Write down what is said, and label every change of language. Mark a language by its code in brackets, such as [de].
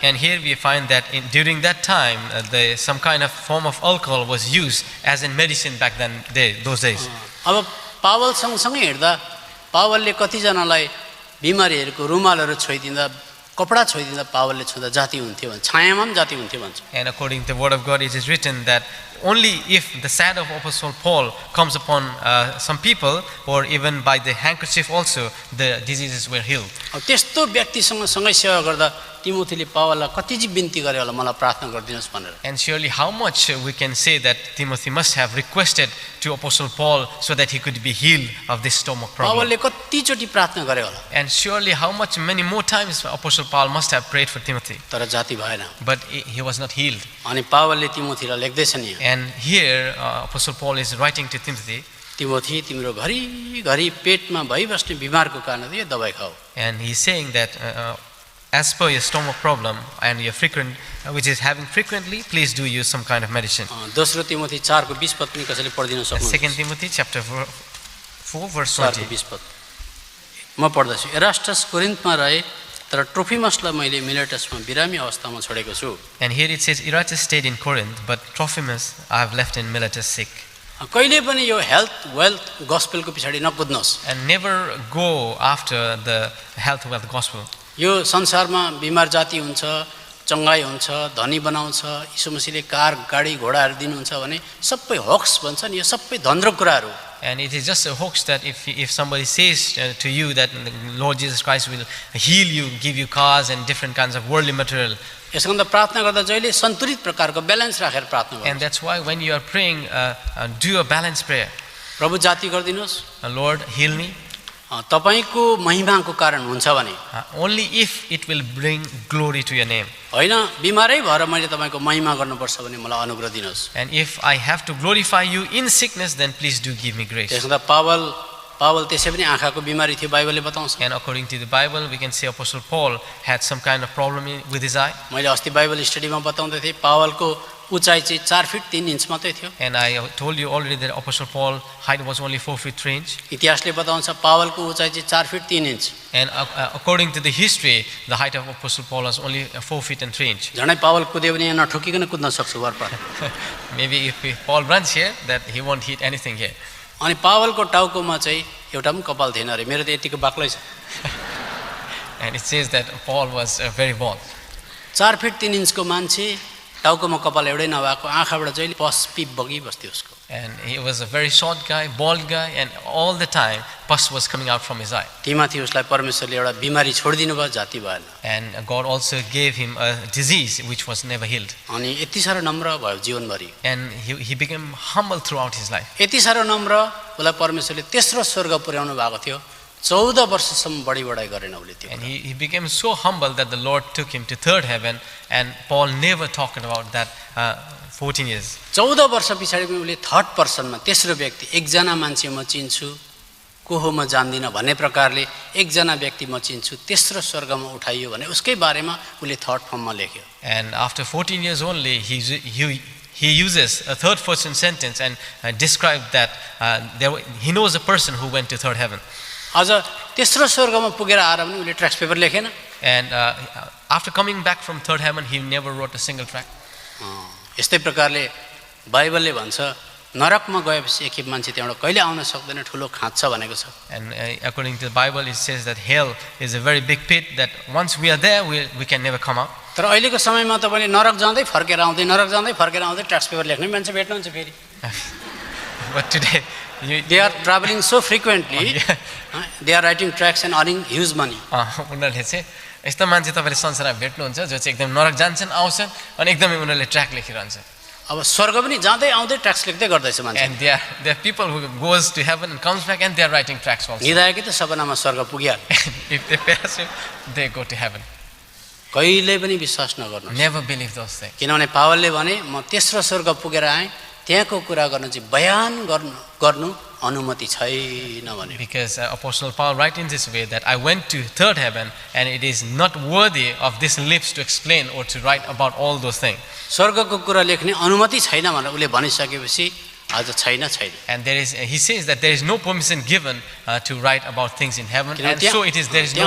[en] And here we find that during that time, some kind of form of alcohol was used as in medicine back then, those days. [ne] अब Paul सँगसँगै हिँड्दा पावलले कतिजनालाई बिमारीहरूको रुमालहरू छोइदिँदा कपडा छोइदिँदा पावलले छुँदा जाति हुन्थ्यो भन्छ छायामा पनि जाति हुन्थ्यो भन्छ [en] And according to the word of God, it is written that only if the shadow of Apostle Paul comes upon some people, or even by the handkerchief also, the diseases were healed. [ne] अब त्यस्तो व्यक्तिसँग सँगै सेवा गर्दा तिमोथीले पावललाई कति चाहिँ बिन्ती गरे होला मलाई प्रार्थना गरिदिनुहोस् भनेर [en] And surely how much we can say that Timothy must have requested to Apostle Paul so that he could be healed of this stomach problem. [ne] पावलले कतिचोटि प्रार्थना गरे होला [en] And surely how much many more times Apostle Paul must have prayed for Timothy. [ne] तर जाति भएन [en] But he was not healed. [ne] अनि पावलले तिमोथीलाई लेख्दैछन् यहाँ [en] And here Apostle Paul is writing to Timothy, [ne] Timothy तिम्रो घरिघरि पेटमा भइबस्ने बिमारको कारणले यो दबाई खाऊ [en] and he's saying that as per your stomach problem and your frequent, which is having frequently, please do use some kind of medicine. [ne] दोस्रो तिमोथी 4 को 20 पद पनि कसैले पढिदिन सक्नुहुन्छ [en] 2 Timothy chapter 4 verse [ne] 4 को [en] 20. [ne] 20 पद म पढ्दैछु एरास्टस कोरिन्थमा रहे तर ट्रोफिमसलाई मैले मिलेटसमा बिरामी अवस्थामा छोडेको छु [en] And here it says, Erastus stayed in Corinth, but Trophimus I have left in Miletus sick. [ne] कहिले पनि यो हेल्थ वेल्थ गस्पेलको पछाडी नकुद्नुहोस् [en] And never go after the health wealth gospel. [ne] यो संसारमा बिमार जाति हुन्छ चङ्गाई हुन्छ धनी बनाउँछ यीशु मसीहले कार गाडी घोडाहरू दिनुहुन्छ भने सबै हक्स भन्छन् यो सबै धन्द्रो कुराहरू [en] And it is just a hoax that if somebody says to you that the Lord Jesus Christ will heal you, give you cars and different kinds of worldly material. [ne] यसको अन्त प्रार्थना गर्दा जहिले सन्तुलित प्रकारको ब्यालेन्स राखेर प्रार्थना [en] And [ne] गर्नुहोस् [en] that's why when you are praying, do a balanced prayer. [ne] प्रभु जाति गरिदिनुहोस् [en] Lord, heal me. [ne] तपाईको महिमाको कारण हुन्छ भने [en] only if it will bring glory to your name. [ne] होइन बिमारै भएर मैले तपाईको महिमा गर्नुपर्छ भने मलाई अनुग्रह दिनुहोस्. [en] And if I have to glorify you in sickness, then please do give me grace. [ne] त्यसमा पावल त्यसै पनि आँखाको बिमारी थियो बाइबलले बताउँछ. [en] And according to the Bible, we can say Apostle Paul had some kind of problem with his eye. [ne] मैले अस्ति Bible स्टडीमा बताउँदै थिएँ पावलको उचाइ चाहिँ 4 फिट 3 इन्च मात्रै थियो. [en] And I told you already that Apostle Paul height was only 4 feet 3 inch. [ne] इतिहासले बताउँछ पावलको उचाइ चाहिँ 4 fit 3 inch. [en] And according to the history, the height of Apostle Paul was only 4 feet and 3 inch. [ne] झनै Paul कुद्यो भने यहाँ नठोकिकन कुद्न सक्छु वरपर. [en] Maybe if Paul runs here, that he won't hit anything here. [ne] अनि पावलको टाउकोमा चाहिँ एउटा पनि कपाल थिएन अरे. मेरो त यतिको बाक्लै छ. [en] And it says that Paul was very bald. [ne] 4 fit 3 इन्चको मान्छे टाउकोमा कपाल एउटै नभएको आँखाबाट जहिले पस पिप बगिबस्थ्यो उसको. [en] And he was a very short guy, bald guy, and all the time pus was coming out from his eye. [ne] तिमाथियुसलाई परमेश्वरले एउटा बिमारी छोडिदिनु भयो जाति भएन. [en] And God also gave him a disease which was never healed. [ne] अनि यति साह्रो नम्र भयो जीवनभरि. [en] And he became humble throughout his life. [ne] यति साह्रो नम्र उसलाई परमेश्वरले तेस्रो स्वर्ग पुर्याउनु भएको थियो. 14 वर्षसम्म बढी गरेन उसले त्यो. [en] And he became so humble that the Lord took him to third heaven, and Paul never talked about that 14 years. [ne] 14 वर्ष पछाडि पनि उसले थर्ड पर्सनमा तेस्रो व्यक्ति एकजना मान्छे म चिन्छु को हो म जान्दिनँ भन्ने प्रकारले एकजना व्यक्ति म चिन्छु तेस्रो स्वर्गमा उठाइयो भने उसकै बारेमा उसले थर्ड फर्ममा लेख्यो. [en] And after 14 years only, he uses a third person sentence and described that he knows a person who went to third heaven. [ne] अझ तेस्रो स्वर्गमा पुगेर आएर पनि उसले tracks paper लेखेन. [en] And after coming back from third heaven, he never wrote a single tract. [ne] यस्तै प्रकारले बाइबलले भन्छ नरकमा गएपछि एकखेप मान्छे त्यहाँबाट कहिले आउन सक्दैन ठुलो खाँच छ भनेको छ. [en] And according to the Bible, it says that hell is a very big pit, that once we are there, we can never come out. [ne] तर अहिलेको समयमा तपाईले नरक जाँदै फर्केर आउँदै ट्र्याक्स पेपर लेख्ने मान्छे भेट्नुहुन्छ फेरि. [en] But today they are traveling so frequently. They are writing tracts and earning huge money. [ne] उनीहरूले चाहिँ यस्तो मान्छे तपाईँले संसारमा भेट्नुहुन्छ जो चाहिँ एकदम नरक जान्छन् आउँछन् अनि एकदमै उनीहरूले ट्र्याक लेखिरहन्छ. अब स्वर्ग पनि जाँदै आउँदै ट्र्याक्स लेख्दै गर्दैछ मान्छे. [en] And there are people who goes to heaven and comes back and they are writing tracts also. [ne] निदाएकै त सपनामा स्वर्ग पुगिहाल्यो. [en] If they pass it, they go to heaven. [ne] कहिले पनि विश्वास नगर्नु. [en] Never believe those things. [ne] किनभने पावलले भने म तेस्रो स्वर्ग पुगेर आएँ त्यहाँको कुरा गर्न चाहिँ बयान गर्नु अनुमति छैन भने. [en] Because Apostle Paul writes in this way that I went to third heaven and it is not worthy of this lips to explain or to write about all those things. [ne] स्वर्गको कुरा लेख्ने अनुमति छैन भनेर उसले भनिसकेपछि आज छैन. [en] And he says that there is no permission given to write about things in heaven, and so there is no